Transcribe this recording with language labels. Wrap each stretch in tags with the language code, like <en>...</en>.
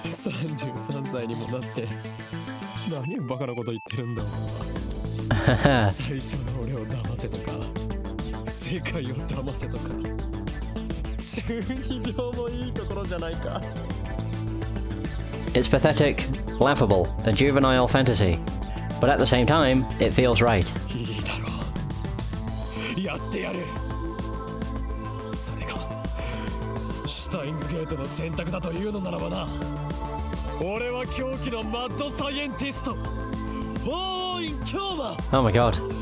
<ja>33歳にもなって何をバカなこと言ってるんだ最初の俺を騙せとか世界を騙せとか中二病もいいところじゃないか</ja> <en>It's pathetic, laughable, a juvenile fantasy. But at the same time, it feels right.</en> <ja>いいだろうやってやるそれがシュタインズゲートの選択だというのならばな俺は狂気のマッドサイエンティストおーい今日は</ja> <en>Oh my god.</en>